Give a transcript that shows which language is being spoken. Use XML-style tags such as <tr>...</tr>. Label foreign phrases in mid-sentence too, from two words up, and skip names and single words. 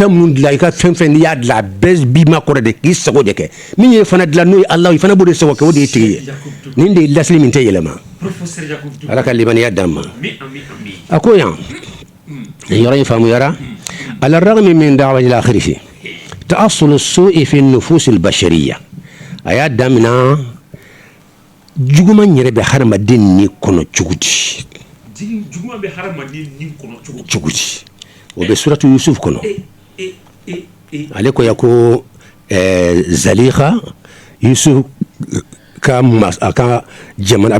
<bm>fɛn minnu dilan i ka fɛn n'i y'a dilan a bɛɛ b'i ma kɔrɔ de k'i sago de kɛ min ye fana dilan n'o ye ala i fana b'o de sago kɛ o de ye tigi ye nin de ye lasili min tɛ yɛlɛma ala ka limaniya d'an ma a ko yan yɔrɔ in faamuyara</bm> <ar>على رغم من دعوى إلى آخره تأصل السوء في نفوس البشرية</ar> <bm>a y'a damina juguman yɛrɛ bɛ hadamaden ni kɔnɔ cogo di cogo di o bɛ suratu Yusuf kɔnɔ ale ko ya ko Zalikha Yusuf ka jamana a</bm>